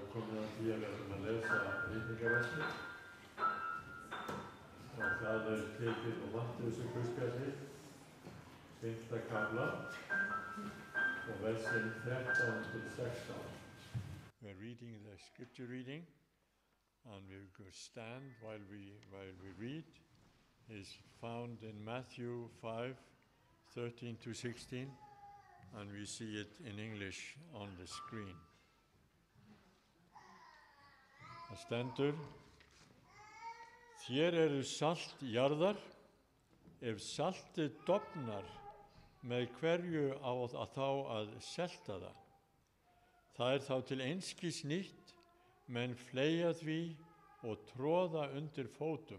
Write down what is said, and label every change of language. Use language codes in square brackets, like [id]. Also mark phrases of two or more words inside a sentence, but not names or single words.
[is] Meðan því að við ætlum að lesa ritningaverslið og það tekið á Mattheusar guðspjalli, 5. kafla og versin 13-16. [en] We're reading the scripture reading, and we will stand while we read. Is found in Matthew 5:13-16, and we see it in English on the screen. [is] Það stendur: Þér eru salt jarðar, ef saltið dofnar, með hverju á þá að selta það? Það þá til einskis nýtt, menn fleygja því og troða undir fótum.